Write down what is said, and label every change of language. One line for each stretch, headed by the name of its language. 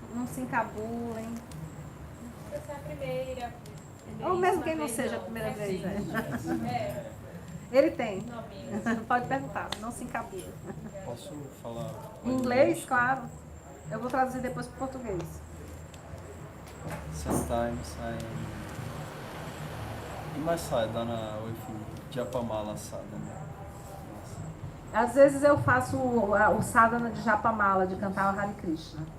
Portuguese: Não se encabulem. Essa é a primeira. Ou mesmo quem não seja a primeira vez, né? Ele tem. Pode perguntar, não se encabule. Posso falar? Em inglês, claro. Eu vou traduzir depois para o português.
English: Sometimes in my sadhana with Japamala sadhana.
Portuguese: Às vezes eu faço o sadhana de Japamala, de cantar o Hare Krishna.